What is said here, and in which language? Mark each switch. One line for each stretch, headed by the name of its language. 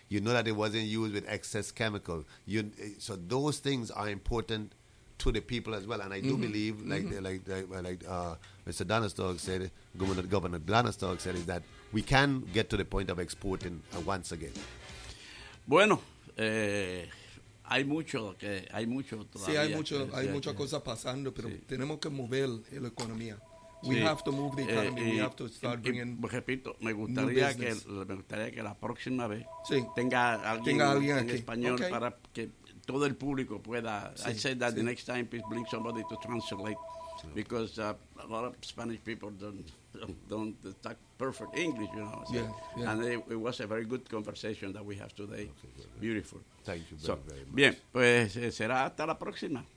English: You know that it wasn't used with excess chemical. So those things are important to the people as well. And I do believe, Mr. Donnerstock said, Governor Donnerstock said, is that we can get to the point of exporting once again.
Spanish: Bueno, hay mucho que hay mucho todavía. Sí, hay mucho, hay muchas cosas pasando, pero sí. Tenemos que mover la economía.
English: We have to move the economy. We have to start bringing.
Spanish: Repito, me gustaría que la próxima vez tenga alguien en español para que todo el público pueda. Sí.
English: I said that the next time, please bring somebody to translate, because a lot of Spanish people don't talk perfect English, you know. So, And it was a very good conversation that we have today. Okay, beautiful. Thank you very much.
Spanish: Bien, pues será hasta la próxima.